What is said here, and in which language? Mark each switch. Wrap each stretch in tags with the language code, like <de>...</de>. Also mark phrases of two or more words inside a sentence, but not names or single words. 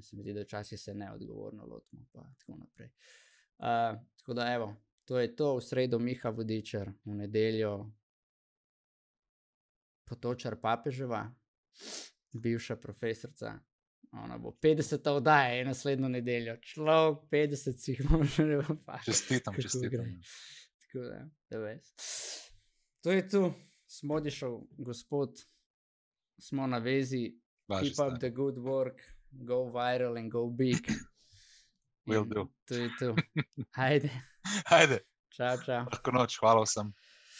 <sl>Se mi zdi, da včasih se ne odgovorno lotimo, pa tako naprej. Tako da evo, to je to, v sredo Miha Vodičar, v nedeljo Potočar Papeževa, bivša profesorca. Ona bo 50. oddaja je naslednjo nedeljo. Človek 50 si jih može ne bo pa. Čestitam. Tako da, da veš. To je tu. Smo odišel, gospod. Smo na vezi.</sl> <en>Keep up the good work. Go viral and go big. Will do.</en> <sl>To je tu. Ajde. Ajde. Čau. Lahko noč, hvala vsem.</sl>